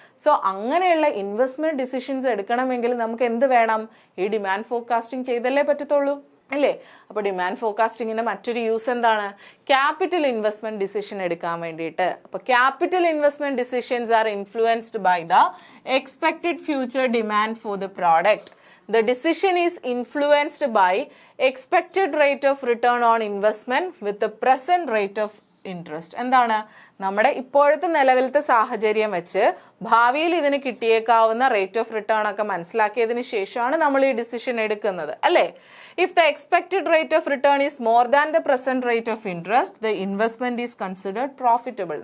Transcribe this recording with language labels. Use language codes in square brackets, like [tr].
[ml] So അങ്ങനെയുള്ള investment decisions എടുക്കണമെങ്കിൽ നമുക്ക് എന്ത് വേണം, ഈ ഡിമാൻഡ് ഫോർകാസ്റ്റിംഗ് ചെയ്തല്ലേ പറ്റത്തുള്ളൂ, അല്ലേ? അപ്പൊ ഡിമാൻഡ് ഫോർകാസ്റ്റിംഗിന്റെ മറ്റൊരു യൂസ് എന്താണ്, ക്യാപിറ്റൽ ഇൻവെസ്റ്റ്മെന്റ് ഡിസിഷൻ എടുക്കാൻ വേണ്ടിയിട്ട്. [en] അപ്പൊ capital investment decisions are influenced by the expected future demand for the product. The decision is influenced by expected rate of return on investment with the present rate of interest. [ml] എന്താണ്, നമ്മുടെ ഇപ്പോഴത്തെ നിലവിലത്തെ സാഹചര്യം വെച്ച് ഭാവിയിൽ ഇതിന് കിട്ടിയേക്കാവുന്ന റേറ്റ് ഓഫ് റിട്ടേൺ ഒക്കെ മനസ്സിലാക്കിയതിന് ശേഷമാണ് നമ്മൾ ഈ ഡിസിഷൻ എടുക്കുന്നത്, അല്ലേ? [en] If the expected rate of return is more than the present rate of interest, the investment is considered profitable.